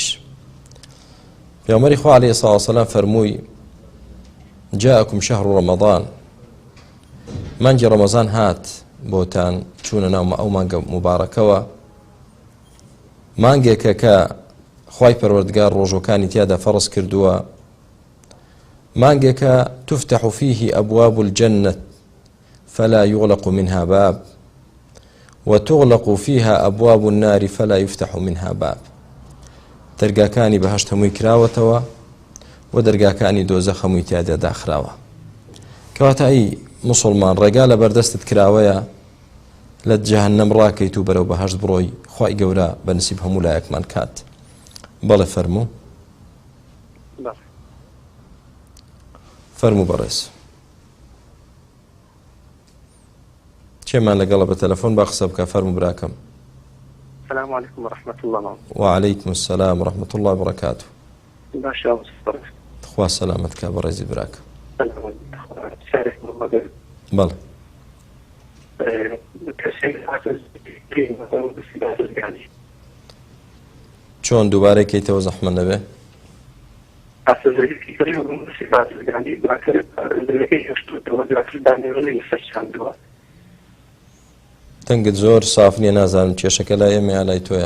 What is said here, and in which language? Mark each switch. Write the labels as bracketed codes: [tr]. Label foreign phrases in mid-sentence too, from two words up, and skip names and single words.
[ckb] پێغەمبەری خوا [ar] عەلەیهی السەڵات وەسەلام [ckb] فەرمووی: [ar] جاءکم شەهر ڕەمەضان، [ckb] مانگی ڕەمەزان هات بۆتان، چوونە ناو ئەو مانگە مبارەکەوە، مانگێکە کە خوای پەروەردگار ڕۆژەکانی تیادا فەرز کردووە، مانگێکە [ar] تفتح فيه أبواب الجنة فلا يغلق منها باب [ckb] وتغلق فيها أبواب النار فلا يفتح منها باب. دەرگاکانی بەهەشت هەمووی کراوەتەوە و دەرگاکانی دۆزەخ هەمووی تیادا داخراوە. کەواتە ئەی موسڵمان، ڕێگا لە بەردەستت کراوەیە لە جەهەنەم ڕاکەیت و بەرەو بەهەشت بڕۆی، خوای گەورە بەنسیب هەموو لایەکمان کات. بەڵێ فەرموو فەرموو بەڕێز. چێمان لەگەڵە بە تەلەفۆن با قسە بکە؟ فەرموو براکەم. [ar] السلام عليكم ورحمة الله. وعليكم السلام ورحمة الله وبركاته. [ckb] باشا خوا سلامتك بەڕێزی براکە. بەڵێ. چۆن دووبارەی کەیتەوە زەحمە نەبێ؟ تەنگت زۆر ساف نییە، نازانم کێشەکە لای ئێمە یا لای تۆیە.